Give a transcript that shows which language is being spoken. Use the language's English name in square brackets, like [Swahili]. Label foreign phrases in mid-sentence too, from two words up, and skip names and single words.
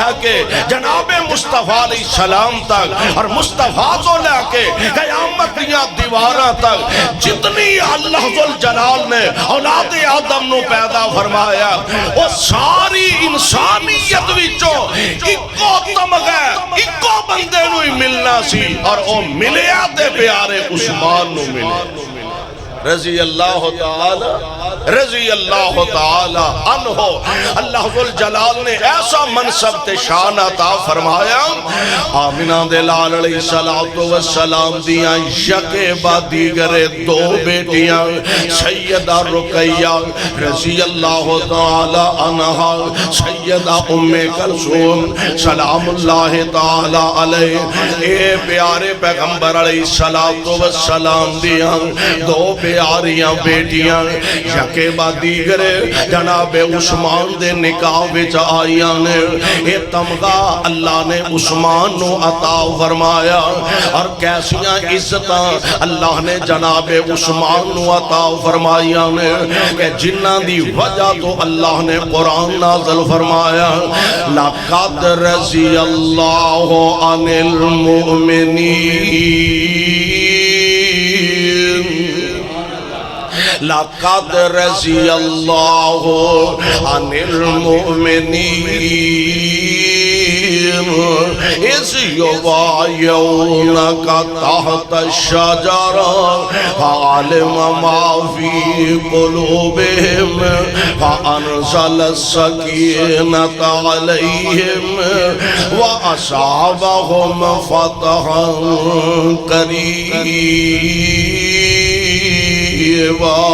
[Punjabi] کے جناب مصطفیٰ [Arabic] علیہ السلام [Punjabi] تک اور مصطفیٰ تو لے کے قیامت دیا دیواراں تک جتنی اللہ ذوالجلال نے اولاد آدم نو پیدا فرمایا وہ ساری انسانیت وچوں اکو تمغہ اکو بندے نو ہی ملنا سی اور وہ ملیا تے پیارے عثمان نو ملے [Arabic] رضی اللہ تعالی عنہ. [Punjabi] اللہ ذوالجلال نے ایسا منصب تے شان عطا فرمایا. آمنہ دے لال [Arabic] علیہ السلام [Punjabi] دیاں یکے بعد دیگر 2 بیٹیاں سیدہ رقیہ [Arabic] رضی اللہ تعالی عنہا، [Punjabi] سیدہ ام کلثوم [Arabic] سلام اللہ تعالی علیہ. [Punjabi] اے پیارے پیغمبر [Arabic] علیہ السلام [Punjabi] دیاں 2 پیاریاں بیٹیاں یکے بعد دیگر جناب عثمان دے نکاح وچ آئیاں نے. اے تمغہ اللہ نے عثمان نو عطا فرمایا اور کیسیاں عزتاں اللہ نے جناب عثمان نو عطا فرمائیاں نے کہ جنہ دی وجہ تو اللہ نے قرآن نازل فرمایا [Arabic] لَقَدْ رَضِيَ اللَّهُ عَنِ الْمُؤْمِنِينَ لَقَدْ رَضِيَ اللَّهُ عَنِ الْمُؤْمِنِينَ إِذْ يُبَايِعُونَكَ تَحْتَ الشَّجَرَةِ فَعَلِمَ مَا فِي قُلُوبِهِمْ فَأَنزَلَ السَّكِينَةَ عَلَيْهِمْ وَأَصَابَهُمْ فَتْحًا قَرِيبًا.